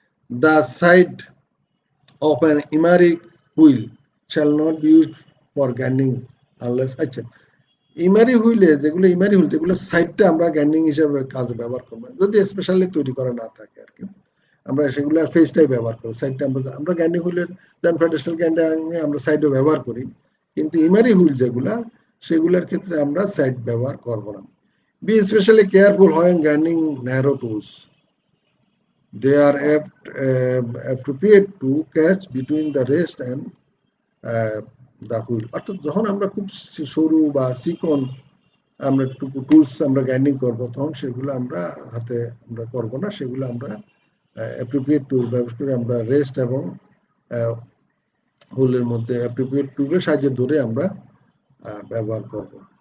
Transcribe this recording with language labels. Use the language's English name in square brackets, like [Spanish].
[English] the side of an emery wheel shall not be used for grinding unless, [Bangla] আচ্ছা, ইমারি হুইলে যেগুলো ইমারি wheel, যেগুলো সাইডটা আমরা গ্রাইন্ডিং হিসেবে কাজে ব্যবহার করবো, যদি স্পেশালি তৈরি করা না থাকে আর কি, আমরা সেগুলো ফেসটাই ব্যবহার করি। সাইডটা আমরা গ্রাইন্ডিং হুইলের যেমন ফেডারেশনাল গ্রাইন্ডিং আমরা সাইডও ব্যবহার করি, কিন্তু ইমারি হুইল যেগুলা, সেগুলোর ক্ষেত্রে আমরা সাইড ব্যবহার করবো না। [English] Be specially careful when grinding narrow tools. They are appropriate to catch between the rest and the wheel. [Bangla] অর্থাৎ যখন আমরা খুব সরু বা চিকন আমরা টুলস আমরা গ্রাইন্ডিং করবো, তখন সেগুলো আমরা হাতে আমরা করবো না, সেগুলো আমরা অ্যাপ্রোপ্রিয়েট টুল ব্যবহার করে আমরা রেস্ট এবং হুলের মধ্যে অ্যাপ্রোপ্রিয়েট টুলের সাহায্যে ধরে আমরা ব্যবহার করব।